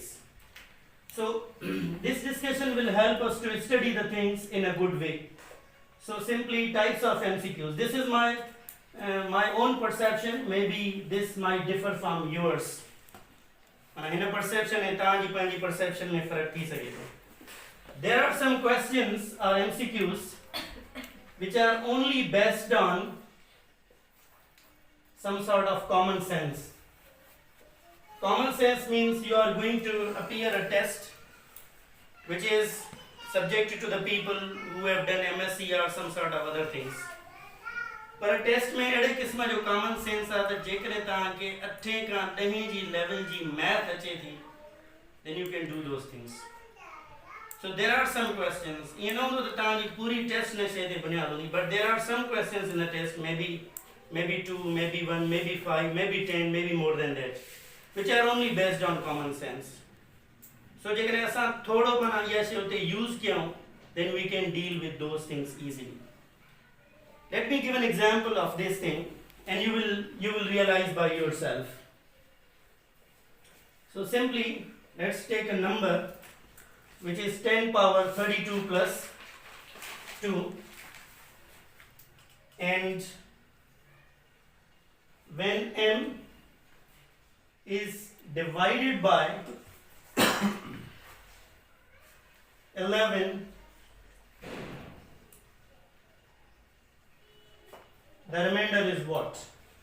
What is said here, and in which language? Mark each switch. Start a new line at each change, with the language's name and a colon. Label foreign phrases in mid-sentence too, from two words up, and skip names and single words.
English: So this discussion will help us to study the things in a good way. So simply types of MCQs. This is my own perception. Maybe this might differ from yours. In a perception and
Sindhi: तव्हांजी पंहिंजी perception में फर्क थी सके थो.
English: There are some questions or MCQs which are only based on some sort of common sense. Common sense means you are going to appear a test which is subjected to the people who have done MSc or some sort of other things.
Sindhi: पर टेस्ट में अहिड़े क़िस्म जो
English: common sense
Sindhi: आहे त जेकॾहिं तव्हांखे 8 खां 10 जी लेवल जी मैथ अचे थी,
English: then you can do those things. So there are some questions. You know that
Sindhi: तव्हांजी पूरी टेस्ट न शइ ते बुनियाद हूंदी,
English: but there are some questions in the test, maybe 2, maybe 1, maybe 5, maybe 10, maybe more than that, which are only based on common sense.
Sindhi: So जेकॾहिं असां थोरो माना इहा शइ उते यूज़ कयूं,
English: then we can deal with those things easily. Let me give an example of this thing and you will realize by yourself. So simply let's take a number which is 10 power 32 plus 2, and when m is divided by 11, the remainder is what?